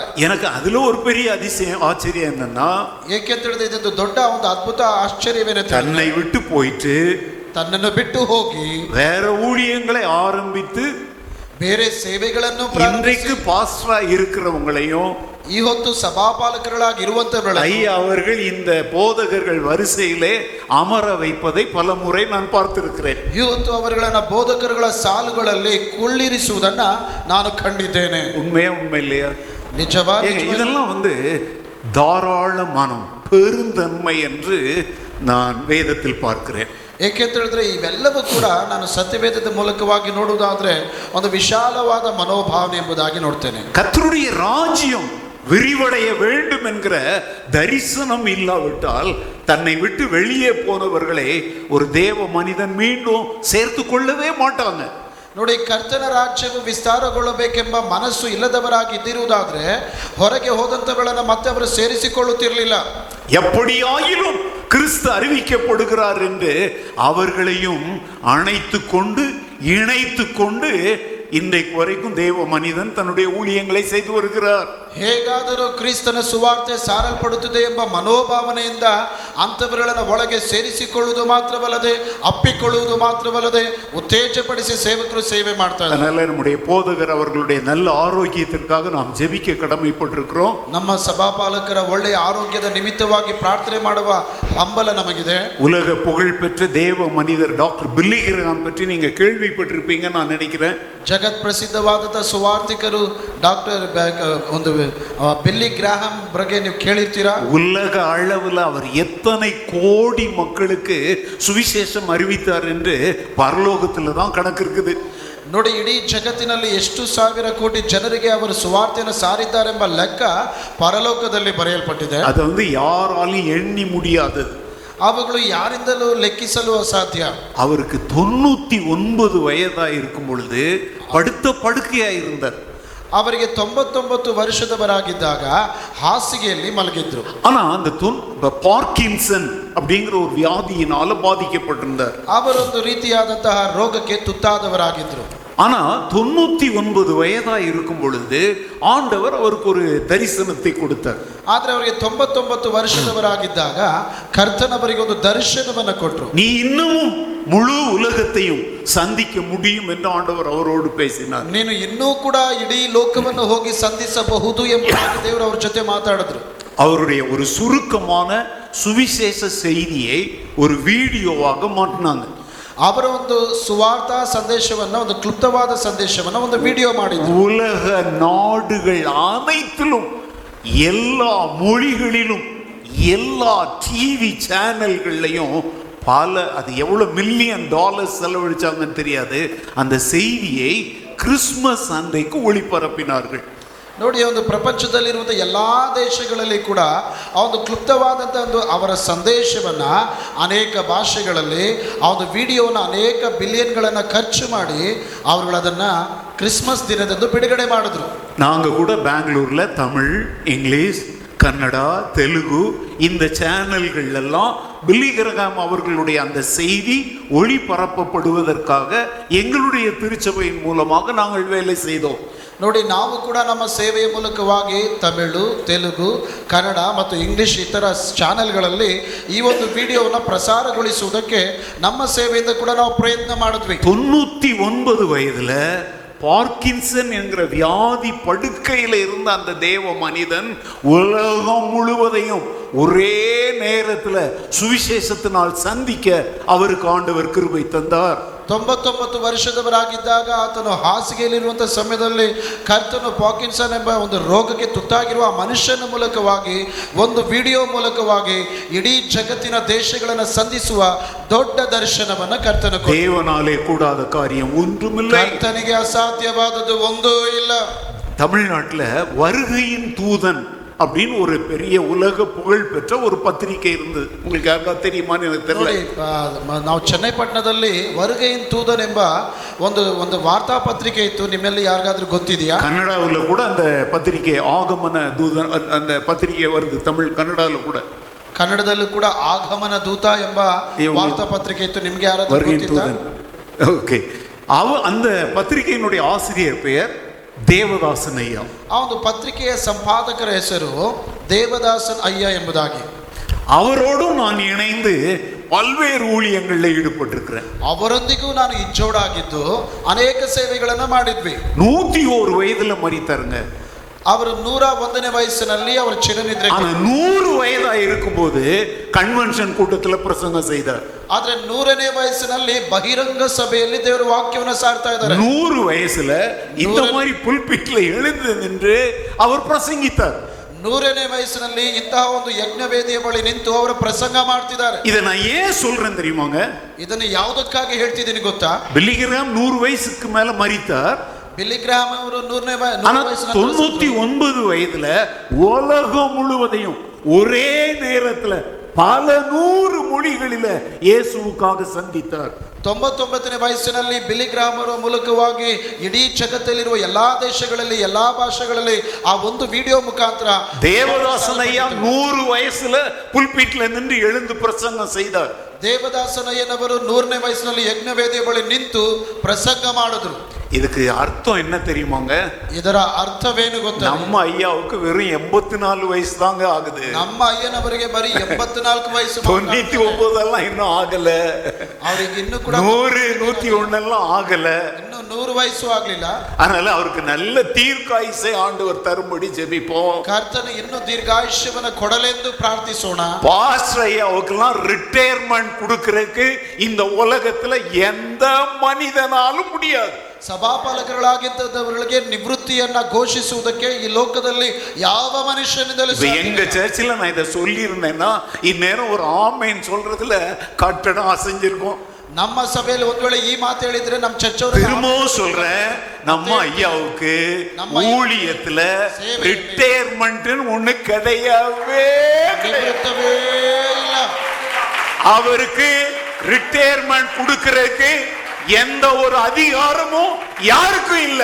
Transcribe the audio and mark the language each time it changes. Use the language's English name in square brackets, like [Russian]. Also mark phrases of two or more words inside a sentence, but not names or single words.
[Tamil] எனக்கு அதுல ஒரு பெரிய அதிசயம் ஆச்சரியம் என்னன்னா, [Kannada] ಏಕೆ ತಿಳಿದ ಇದೊಂದು ದೊಡ್ಡ ಒಂದು ಅದ್ಭುತ ಆಶ್ಚರ್ಯವೇನೆ, [Tamil] தன்னை விட்டு போயிட்டு [Kannada] ತನ್ನನ್ನು ಬಿಟ್ಟು ಹೋಗಿ [Tamil] வேற ஊழியங்களை ஆரம்பித்து [Kannada] ಬೇರೆ ಸೇವೆಗಳನ್ನು [Tamil] இன்றைக்கு பாஸ்டரா இருக்கிறவங்களையும் [Kannada] ಈ ಹೊತ್ತು ಸಭಾಪಾಲಕர்களாಗಿ ಇರುವಂತವರನ್ನು [Tamil] அவர்கள் இந்த போதகர்கள் வரிசையிலே அமர வைப்பதை பல முறை நான் பார்த்திருக்கிறேன். [Kannada] ಈ ಹೊತ್ತು ಅವರುಗಳನ್ನ ಬೋಧಕರುಗಳ ಸಾಲುಗಳಲ್ಲಿ ಕುಳ್ಳಿರಿಸುವುದನ್ನ ನಾನು ಕಂಡಿದ್ದೇನೆ. [Tamil] உண்மையா உண்மை இல்லையா? [Kannada] ನಿಜವಾಗಿ [Tamil] இதெல்லாம் தாராள மனம், பெருந்தன்மை என்று நான் வேதத்தில் பார்க்கிறேன். [Kannada] ಏಕೆಂತ ಹೇಳಿದ್ರೆ ಇವೆಲ್ಲವೂ ಕೂಡ ನಾನು ಸತ್ಯವೇದದ ಮೂಲಕವಾಗಿ ನೋಡುವುದಾದ್ರೆ ಒಂದು ವಿಶಾಲವಾದ ಮನೋಭಾವನೆ ಎಂಬುದಾಗಿ ನೋಡ್ತೇನೆ. [Tamil] கர்த்தருடைய ராஜ்யம் விரிவடைய வேண்டும் என்கிற தரிசனம் இல்லாவிட்டால் தன்னை விட்டு வெளியே போனவர்களை ஒரு தேவ மனிதன் மீண்டும் சேர்த்து கொள்ளவே மாட்டாங்க. [Kannada] ನೋಡಿ, ಕರ್ತನ ರಾಜ್ಯವು ವಿಸ್ತಾರಗೊಳ್ಳಬೇಕೆಂಬ ಮನಸ್ಸು ಇಲ್ಲದವರಾಗಿದ್ದಿರುವುದಾದ್ರೆ ಹೊರಗೆ ಹೋದಂತವಳನ್ನು ಮತ್ತೆ ಅವರು ಸೇರಿಸಿಕೊಳ್ಳುತ್ತಿರಲಿಲ್ಲ. [Tamil] எப்படியாயிலும் கிறிஸ்து அறிவிக்கப்படுகிறார் என்று அவர்களையும் அணைத்து கொண்டு இணைத்து கொண்டு இன்றைக்கு வரைக்கும் தேவ மனிதன் தன்னுடைய ஊழியங்களை செய்து வருகிறார். [Kannada] ಹೇಗಾದರೂ ಕ್ರಿಸ್ತನ ಸುವಾರ್ತೆ ಸಾರಲ್ಪಡುತ್ತದೆ ಎಂಬ ಮನೋಭಾವನೆಯಿಂದ ಅಂತವರುಗಳನ್ನು ಒಳಗೆ ಸೇರಿಸಿಕೊಳ್ಳುವುದು ಮಾತ್ರವಲ್ಲದೆ ಅಪ್ಪಿಕೊಳ್ಳುವುದು ಮಾತ್ರವಲ್ಲದೆ ಉತ್ತೇಜಪಡಿಸಿ ಸೇವಕರು ಸೇವೆ ಮಾಡ್ತಾರೆ. [Tamil] அதனால நம்முடைய போதகர் அவர்களுடைய நல்ல ஆரோக்கியத்திற்காக நாம் ஜெபிக்க கடமைப்பட்டிருக்கிறோம். [Kannada] ನಮ್ಮ ಸಭಾಪಾಲಕರ ಒಳ್ಳೆಯ ಆರೋಗ್ಯದ ನಿಮಿತ್ತವಾಗಿ ಪ್ರಾರ್ಥನೆ ಮಾಡುವ ಹಂಬಲ ನಮಗಿದೆ. [Tamil] உலக புகழ்பெற்ற தேவ மனிதர் டாக்டர் பில்லி கிரஹாம் பற்றி நீங்க கேள்விப்பட்டிருப்பீங்க நான் நினைக்கிறேன். [Kannada] ಜಗತ್ ಪ್ರಸಿದ್ಧವಾದ ಸುವಾರ್ತಿಕರು ಡಾಕ್ಟರ್ ಒಂದು ಬಿಲ್ಲಿ ಗ್ರಾಹಂ ಬಗ್ಗೆ ನೀವು ಕೇಳಿರ್ತೀರಾ. [Tamil] உலக அளவில் அவர் எத்தனை கோடி மக்களுக்கு சுவிசேஷம் அறிவித்தார் என்று பரலோகத்தில் தான் கணக்கு இருக்குது. [Kannada] ನೋಡಿ, ಇಡೀ ಜಗತ್ತಿನಲ್ಲಿ ಎಷ್ಟು ಸಾವಿರ ಕೋಟಿ ಜನರಿಗೆ ಅವರು ಸುವಾರ್ತೆಯನ್ನು ಸಾರಿದ್ದಾರೆಂಬ ಲೆಕ್ಕ ಪರಲೋಕದಲ್ಲಿ ಬರೆಯಲ್ಪಟ್ಟಿದೆ. [Tamil] அது யாராலும் எண்ணி முடியாது. [Kannada] ಅವುಗಳು ಯಾರಿಂದಲೂ ಲೆಕ್ಕಿಸಲು ಅಸಾಧ್ಯ. [Tamil] அவருக்கு 99 வயதா இருக்கும் பொழுது படுத்த படுக்கையா இருந்தார். [Kannada] ಅವರಿಗೆ 99 ವರ್ಷದವರಾಗಿದ್ದಾಗ ಹಾಸಿಗೆಯಲ್ಲಿ ಮಲಗಿದ್ರು. [Tamil] ஆனா அந்த பார்க்கின்சன் அப்படிங்கிற ஒரு வியாதியினால பாதிக்கப்பட்டிருந்தார். [Kannada] ಅವರೊಂದು ರೀತಿಯಾದಂತಹ ರೋಗಕ್ಕೆ ತುತ್ತಾದವರಾಗಿದ್ರು. [Tamil] ஆனா 99 வயதா இருக்கும் பொழுது ஆண்டவர் அவருக்கு ஒரு தரிசனத்தை கொடுத்தார். [Kannada] ಆದ್ರೆ ಅವರಿಗೆ 99 ವರ್ಷದವರಾಗಿದ್ದಾಗ ಕರ್ತನವರಿಗೆ ಒಂದು ದರ್ಶನವನ್ನು ಕೊಟ್ಟರು. [Tamil] நீ இன்னமும் முழு உலகத்தையும் சந்திக்க முடியும் என்று ஆண்டவர் அவரோடு பேசினார். [Kannada] ನೀನು ಇನ್ನೂ ಕೂಡ ಇಡೀ ಲೋಕವನ್ನು ಹೋಗಿ ಸಂಧಿಸಬಹುದು ಎಂಬುದಾಗಿ ದೇವರು ಅವರ ಜೊತೆ ಮಾತಾಡಿದ್ರು. [Tamil] அவருடைய ஒரு சுருக்கமான சுவிசேஷ செய்தியை ஒரு வீடியோவாக மாற்றினாங்க. [Kannada] ಅವರ ಒಂದು ಸುವಾರ್ಥ ಸಂದೇಶವನ್ನ, ಒಂದು ಕ್ಲುಪ್ತವಾದ ಸಂದೇಶವನ್ನ ಒಂದು ವಿಡಿಯೋ ಮಾಡಿದ್ರು. [Tamil] உலக நாடுகள் அனைத்திலும் எல்லா மொழிகளிலும் எல்லா டிவி சேனல்கள்லையும் அது எவ்வளவு மில்லியன் டாலர் செலவழிச்சாங்கன்னு தெரியாது, அந்த செய்தியை கிறிஸ்மஸ் அன்றைக்கு ஒளிபரப்பினார்கள். [Kannada] ನೋಡಿ, ಒಂದು ಪ್ರಪಂಚದಲ್ಲಿರುವಂಥ ಎಲ್ಲ ದೇಶಗಳಲ್ಲಿ ಕೂಡ ಆ ಒಂದು ಕ್ಲುಪ್ತವಾದಂಥ ಒಂದು ಅವರ ಸಂದೇಶವನ್ನ ಅನೇಕ ಭಾಷೆಗಳಲ್ಲಿ ಆ ಒಂದು ವಿಡಿಯೋನ ಅನೇಕ ಬಿಲಿಯನ್ಗಳನ್ನು ಖರ್ಚು ಮಾಡಿ ಅವರುಗಳು ಅದನ್ನು ಕ್ರಿಸ್ಮಸ್ ದಿನದಂದು ಬಿಡುಗಡೆ ಮಾಡಿದ್ರು. [Tamil] நாங்கள் கூட பெங்களூர்ல தமிழ், இங்கிலீஷ், கன்னடா, தெலுங்கு இந்த சேனல்கள் எல்லாம் பில்லி கிரஹாம் அவர்களுடைய அந்த செய்தி ஒளிபரப்பப்படுவதற்காக எங்களுடைய திருச்சபையின் மூலமாக நாங்கள் வேலை செய்தோம். [Kannada] ನೋಡಿ, ನಾವು ಕೂಡ ನಮ್ಮ ಸೇವೆಯ ಮೂಲಕವಾಗಿ ತಮಿಳು, ತೆಲುಗು, ಕನ್ನಡ ಮತ್ತು ಇಂಗ್ಲಿಷ್ ಇತರ ಚಾನೆಲ್ಗಳಲ್ಲಿ ಈ ಒಂದು ವಿಡಿಯೋವನ್ನು ಪ್ರಸಾರಗೊಳಿಸುವುದಕ್ಕೆ ನಮ್ಮ ಸೇವೆಯಿಂದ ಕೂಡ ನಾವು ಪ್ರಯತ್ನ ಮಾಡಿದ್ವಿ. [Tamil] 99 வயதுல பார்க்கின்சன் என்கிற வியாதி படுக்கையில் இருந்த அந்த தேவ மனிதன் உலகம் முழுவதையும் ஒரே நேரத்தில் சுவிசேஷத்தினால் சந்திக்க அவருக்கு ஆண்டவர் கிருபை தந்தார். [Kannada] 99 ವರ್ಷದವರಾಗಿದ್ದಾಗ ಆತನು ಹಾಸಿಗೆಯಲ್ಲಿರುವಂಥ ಸಮಯದಲ್ಲಿ ಕರ್ತನು ಪಾರ್ಕಿನ್ಸನ್ ಎಂಬ ಒಂದು ರೋಗಕ್ಕೆ ತುತ್ತಾಗಿರುವ ಆ ಮನುಷ್ಯನ ಮೂಲಕವಾಗಿ ಒಂದು ವಿಡಿಯೋ ಮೂಲಕವಾಗಿ ಇಡೀ ಜಗತ್ತಿನ ದೇಶಗಳನ್ನು ಸಂಧಿಸುವ ದೊಡ್ಡ ದರ್ಶನವನ್ನು ಕರ್ತನು ಕೊಟ್ಟನು. [Tamil] தேவனாலே கூடாத காரியம் ஒன்றுமில்லை. [Kannada] ಕರ್ತನಿಗೆ ಅಸಾಧ್ಯವಾದದ್ದು ಒಂದೂ ಇಲ್ಲ. [Tamil] தமிழ்நாட்டில் வருகையின் தூதன் அப்படின்னு ஒரு பெரிய உலக புகழ் பெற்ற ஒரு பத்திரிகை இருந்தது. உங்களுக்கு யாருக்காவது தெரியுமான்னு எனக்கு தெரியல. [Kannada] ನಾವು ಚೆನ್ನೈಪಟ್ಟಣದಲ್ಲಿ வருகையின் தூதன் ಎಂಬ ಒಂದು ವಾರ್ತಾ ಪತ್ರಿಕೆ ಇತ್ತು. ನಿಮ್ಮಲ್ಲಿ ಯಾರಿಗಾದ್ರೂ ಗೊತ್ತಿದೆಯಾ? [Tamil] கன்னடாவில் கூட அந்த பத்திரிகை ஆகமன தூதன் அந்த பத்திரிகை வருது. தமிழ் கன்னடாவில் கூட, [Kannada] ಕನ್ನಡದಲ್ಲೂ ಕೂಡ ಆಗಮನ ದೂತ ಎಂಬ ವಾರ್ತಾ ಪತ್ರಿಕೆ ಇತ್ತು. ನಿಮ್ಗೆ ಯಾರಾದ್ರೂ ಗೊತ್ತಿತ್ತಾ? [Tamil] ஓகே, அந்த பத்திரிகையினுடைய ஆசிரியர் பெயர் தேவதாசன் ஐயா. [Kannada] ಆ ಒಂದು ಪತ್ರಿಕೆಯ ಸಂಪಾದಕರ ಹೆಸರು ದೇವದಾಸನ್ ಅಯ್ಯ ಎಂಬುದಾಗಿ. [Tamil] அவரோடும் நான் இணைந்து பல்வேறு ஊழியங்களில் ஈடுபட்டிருக்கிறேன். [Kannada] ಅವರೊಂದಿಗೂ ನಾನು ಇಜ್ಜೋಡಾಗಿದ್ದು ಅನೇಕ ಸೇವೆಗಳನ್ನ ಮಾಡಿದ್ವಿ. [Tamil] 101 வயதுல மரித்தாருங்க. [Kannada] ಅವರು 101ನೇ ವಯಸ್ಸಿನಲ್ಲಿ ಅವರು ಚಿರನಿದ್ರೆ. [Tamil] 100 வயதா இருக்கும்போது கன்வென்ஷன் கூட்டத்தில் பிரசங்கம் செய்தார். [Kannada] ಆದ್ರೆ 100ನೇ ವಯಸ್ಸಿನಲ್ಲಿ ಬಹಿರಂಗ ಸಭೆಯಲ್ಲಿ ದೇವರ ವಾಕ್ಯವನ್ನು ಸಾರ್ತಾ ಇದ್ದಾರೆ. [Tamil] 100 வயசுல இந்த மாதிரி புல்பிட்ல எழுந்து நின்று அவர் பிரசங்கித்தார். [Kannada] 100ನೇ ವಯಸ್ಸಿನಲ್ಲಿ ಇಂತಹ ಒಂದು ಯಜ್ಞವೇದಿಯ ಬಳಿ ನಿಂತು ಅವರು ಪ್ರಸಂಗ ಮಾಡ್ತಿದ್ದಾರೆ. [Tamil] இதை நான் ஏன் சொல்றேன் தெரியுமாங்க? [Kannada] ಇದನ್ನು ಯಾವುದಕ್ಕಾಗಿ ಹೇಳ್ತಿದ್ದೀನಿ ಗೊತ್ತಾ? [Tamil] பில்லி கிரஹாம் 100 வயசுக்கு மேல மரித்தார். [Kannada] பில்லி கிரஹாம் ಅವರು [Tamil] 99 வயதுல உலகம் முழுவதையும் ஒரே நேரத்துல பல 100 மொழிகளில இயேசுவுக்காக சந்தித்தார். [Kannada] 99ನೇ ವಯಸ್ಸಿನಲ್ಲಿ ಬಿಲಿ ಗ್ರಾಹಂ ಅವರ ಮೂಲಕವಾಗಿ ಇಡೀ ಜಗತ್ತಲ್ಲಿರುವ ಎಲ್ಲಾ ದೇಶಗಳಲ್ಲಿ ಎಲ್ಲಾ ಭಾಷೆಗಳಲ್ಲಿ ಆ ಒಂದು ವಿಡಿಯೋ ಮುಖಾಂತರ [Tamil] தேவதாசனையா 100 வயசுல புல்பிட்ல நின்று எழுந்து பிரசங்கம் செய்தார். [Kannada] ದೇವದಾಸನಯ್ಯನವರು 100ನೇ ವಯಸ್ಸಿನಲ್ಲಿ ಯಜ್ಞವೇದಿಯ ಬಳಿ ನಿಂತು ಪ್ರಸಂಗ ಮಾಡಿದ್ರು. [Tamil] இதுக்கு அர்த்தம் என்ன தெரியுமாங்க? [Kannada] ಇದರ ಅರ್ಥವೇನು ಗೊತ್ತಾ? [Tamil] நம்ம ஐயாவுக்கு வெறும் 84 வயசு தாங்க ஆகுது. [Kannada] ನಮ್ಮ ಅಯ್ಯನವರಿಗೆ ಬರೀ 84 ವಯಸ್ಸು. [Tamil] 99 எல்லாம் இன்னும் ஆகல. [Kannada] ಅವರಿಗೆ ಇನ್ನೂ ಕೂಡ [Tamil] 100 101 எல்லாம் ஆகல. [Kannada] ಇನ್ನೂ 100 ವಯಸ್ಸು ಆಗಲಿಲ್ಲ. [Tamil] அதனால அவருக்கு நல்ல தீர்க்காயுசை ஆண்டவர் தரும்படி ஜெபிப்போம். [Kannada] ಕರ್ತನು ಇನ್ನೂ ದೀರ್ಘಾಯುಷ್ಯವನ್ನು ಕೊಡಲೆಂದು ಪ್ರಾರ್ಥಿಸೋಣ. [Tamil] பாஸ்டர் ஐயாவுக்கெல்லாம் ரிட்டையர்மெண்ட் கொடுக்கறதுக்கு இந்த உலகத்துல எந்த மனிதனாலும் முடியாது. [Kannada] ಸಭಾಪಾಲಕರಾಗಿದ್ದವರಿಗೆ ನಿವೃತ್ತಿಯನ್ನ ಘೋಷಿಸುವುದಕ್ಕೆ ಈ ಲೋಕದಲ್ಲಿ ಯಾವ ಮನುಷ್ಯನಿಂದಲೂ ಸಾಧ್ಯವಿಲ್ಲ. [Tamil] எங்க சர்ச்சில் நான் இதை சொல்லி இருந்தேன்னா இந்நேரம் ஒரு ஆமேன் சொல்றதுல கட்டடம் அசைஞ்சிருக்கும். [Kannada] ನಮ್ಮ ಸಭೆಯಲ್ಲಿ ಒಂದ್ ವೇಳೆ ಈ ಮಾತು ಹೇಳಿದ್ರೆ ನಮ್ಮ ಚರ್ಚವರು [Tamil] திரும்பவும் சொல்றேன், நம்ம ஐயாவுக்கு ஊழியத்துல ரிட்டையர்மெண்ட் ஒண்ணு கிடையவே [Kannada] ನಿವೃತ್ತವೇ ಇಲ್ಲ. [Tamil] அவருக்கு ரிட்டையர்மெண்ட் கொடுக்கறதுக்கு எந்த ஒரு அதிகாரமும் யாருக்கும் இல்ல.